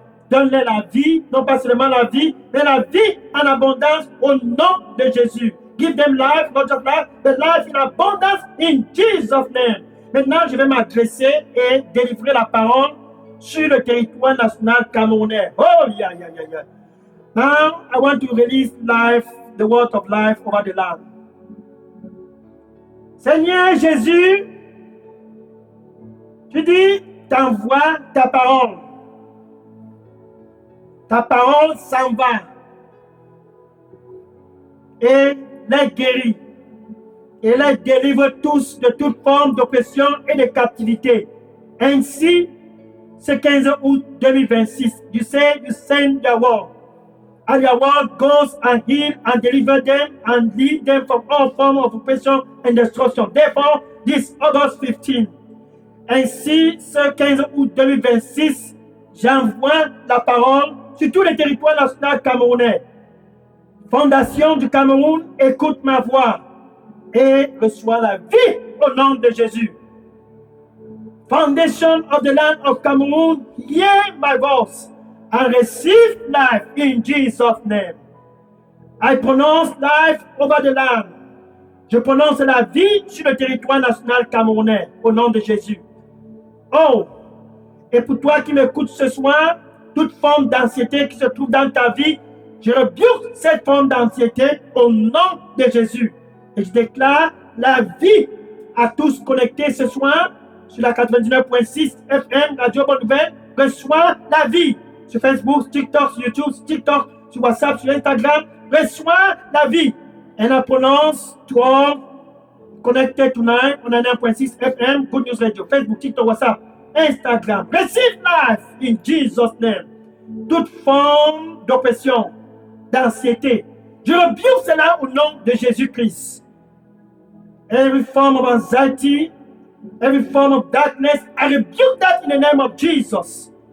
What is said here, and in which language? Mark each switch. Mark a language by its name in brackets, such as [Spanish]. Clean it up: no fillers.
[French] Donne-leur la vie, non pas seulement la vie, mais la vie en abondance au nom de Jésus. [English] Give them life, not just life, but life in abundance in Jesus' name. [French] Maintenant, je vais m'adresser et délivrer la parole sur le territoire national camerounais. [English] Oh, yeah. Now, I want to release life, the word of life over the land. [French] Seigneur Jésus, tu dis, t'envoies ta parole. Ta parole s'en va et les guérit et les délivre tous de toute forme d'oppression et de captivité. Ainsi, ce 15 août 2026, [English] you say you send your word, and your word goes and heal and deliver them and lead them from all forms of oppression and destruction. Therefore, this August 15, [French] ainsi, ce 15 août 2026, j'envoie la parole sur tous les territoires nationaux camerounais. Fondation du Cameroun, écoute ma voix et reçois la vie au nom de Jésus. [English] Foundation of the land of Cameroon, hear my voice and receive life in Jesus' name. I pronounce life over the land. [French] Je prononce la vie sur le territoire national camerounais au nom de Jésus. Oh, et pour toi qui m'écoutes ce soir, toute forme d'anxiété qui se trouve dans ta vie, je rebuke cette forme d'anxiété au nom de Jésus. Et je déclare la vie à tous connectés ce soir sur la 99.6 FM, Radio Bonne Nouvelle. Reçois la vie sur Facebook, TikTok, sur YouTube, sur WhatsApp, sur Instagram. Reçois la vie. [English] And I pronounce to all connected tonight on 99.6 FM, Good News Radio, Facebook, TikTok, WhatsApp, Instagram. Receive life in Jesus' name. [French] Toute forme d'oppression, d'anxiété, je rebuke cela au nom de Jésus-Christ. [English] Every form of anxiety, every form of darkness, I rebuke that in the name of Jesus.